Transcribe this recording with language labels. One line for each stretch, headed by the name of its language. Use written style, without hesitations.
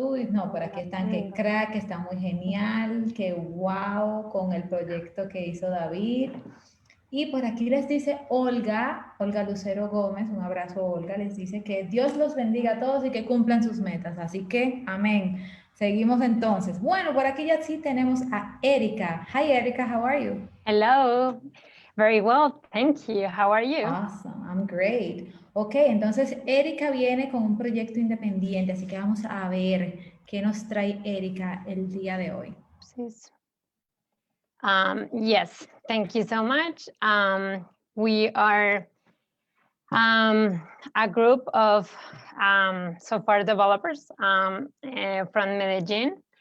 Spanish: No, por aquí están, que crack, que está muy genial, que wow, con el proyecto que hizo David. Y por aquí les dice Olga Lucero Gómez, un abrazo Olga, les dice que Dios los bendiga a todos y que cumplan sus metas. Así que, amén. Seguimos entonces. Bueno, por aquí ya sí tenemos a Erika.
English: Hi, Erika, how are you? Hello, very well, thank you. How are you? Awesome, I'm great.
Spanish: Ok, entonces Erika viene con un proyecto independiente, así que vamos a ver qué nos trae Erika el día de hoy.
English: Yes, thank you so much. We are a group of software developers from Medellin.